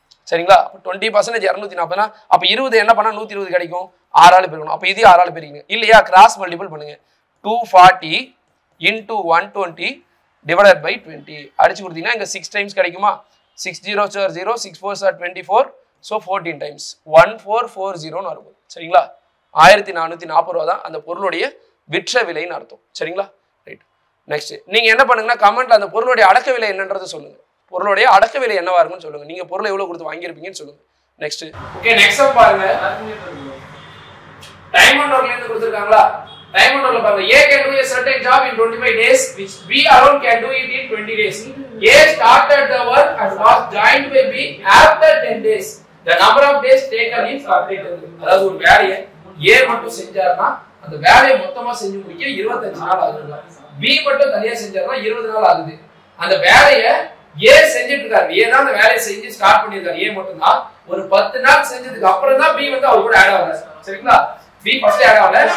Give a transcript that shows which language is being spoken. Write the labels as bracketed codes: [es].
[ta] சரிங்களா? அப்போ 20% 240னா அப்ப 20 என்ன பண்ணா 120 கிடைக்கும். 6 ஆள் பெருக்கணும். அப்ப இது 6 ஆள் பெருக்கீங்க இல்லையா? கிராஸ் மல்டிபிள் பண்ணுங்க. [en] 240 into 120 divided by 20 [ta] அடிச்சு கொடுத்தீங்கன்னா இங்க 6 டைம்ஸ் கிடைக்குமா? [en] 6 0s are 0, 6 4s are 24, so 14 times 1440 [ta] இருக்கும். சரிங்களா? 1440 ரூபாய் தான் அந்த பொருளுடைய விற்ற விலைன்னு அர்த்தம். சரிங்களா? ரைட். நெக்ஸ்ட் நீங்க என்ன பண்ணுங்கன்னா, கமெண்ட்ல அந்த பொருளுடைய அடக்க விலை என்னன்றதை சொல்லுங்க. பொருளுடைய அடக்க விலை என்னவா இருக்குன்னு சொல்லுங்க. நீங்க பொருளை எவ்வளவு கொடுத்து வாங்கியிருப்பீங்கன்னு சொல்லுங்க. நெக்ஸ்ட் ஓகே, நெக்ஸ்ட் சம் பாருங்க. டைம் அண்ட் ஒர்க்ல இருந்து கொடுத்திருக்காங்களா? டைம் அண்ட் ஒர்க்ல பாருங்க, [en] A can do a certain job in 25 days which B alone can do it in 20 days. A started the work and was joined by B after 10 days. The number of days taken is calculated. [ta] அதாவது ஒரு வேலையை A மட்டும் செஞ்சாருன்னா அந்த வேலையை மொத்தமா செஞ்சு முடிக்க 25 நாள் ஆகும். பி மட்டும் தனியா செஞ்சாருன்னா 20 நாள் ஆகுது. அந்த வேலையை ஏ செஞ்சுட்டு இருக்காரு. ஏ தான் அந்த வேலையை செஞ்சு ஸ்டார்ட் பண்ணிருக்காரு. ஏ மட்டும் தான் ஒரு 10 நாள் செஞ்சதுக்கு அப்புறம் தான் பி வந்து அவர் கூட ஆட் ஆகல. சரிங்களா? பி ஃபர்ஸ்ட் ஆட் ஆகல.